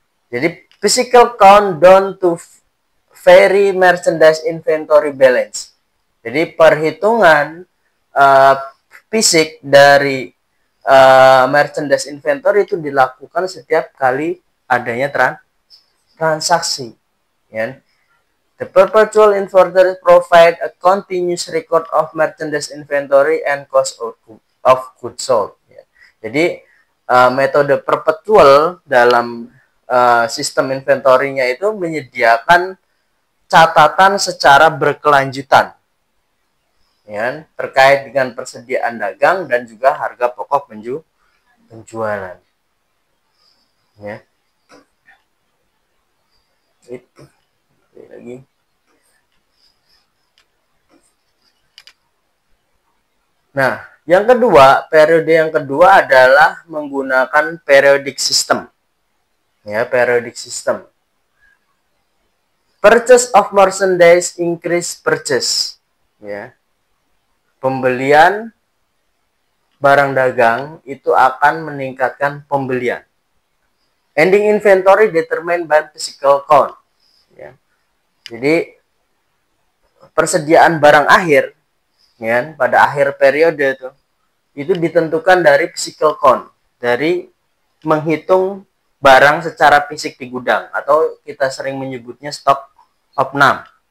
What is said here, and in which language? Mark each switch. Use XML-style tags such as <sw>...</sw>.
<en>Jadi physical count down to vary merchandise inventory balance.</en> <id>Jadi perhitungan fisik dari merchandise inventory itu dilakukan setiap kali adanya transaksi, ya.</id> <en>The perpetual inventory provide a continuous record of merchandise inventory and cost of goods sold, ya.</en> <id>Jadi metode perpetual dalam sistem inventory-nya itu menyediakan catatan secara berkelanjutan, ya, terkait dengan persediaan dagang dan juga harga pokok penjualan. ya. Itu lagi. Nah, yang kedua, periode yang kedua adalah menggunakan periodic system.</id> <en>Ya, periodic system. Purchase of merchandise increase purchase. Ya.</en> <id>Pembelian barang dagang itu akan meningkatkan pembelian.</id> <en>Ending inventory determined by physical count.</en> <id>Ya. Jadi persediaan barang akhir, ya, pada akhir periode itu ditentukan dari physical count, dari menghitung barang secara fisik di gudang, atau kita sering menyebutnya stock of none.</id>